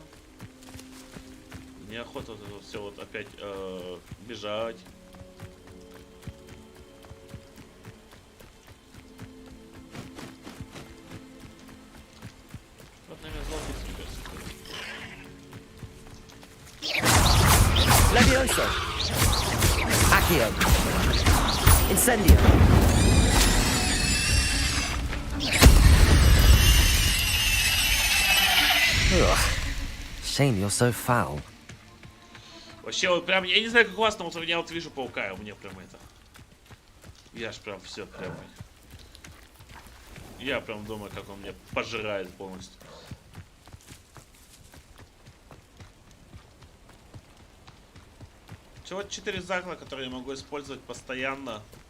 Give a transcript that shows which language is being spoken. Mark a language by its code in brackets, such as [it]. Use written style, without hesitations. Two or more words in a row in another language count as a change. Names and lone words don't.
[ru] Неохота вот все вот опять бежать. Вот, наверное, зло Levioso. Accio. Incendio. Ugh. [en] Shame you're so foul. [ru] Вообще, вот прям, я не знаю, как у вас, но вот у меня вот вижу паука, и у меня прям это... Я ж прям все прям... Я прям думаю, как он меня пожирает полностью. Всего 4 закла, которые я могу использовать постоянно.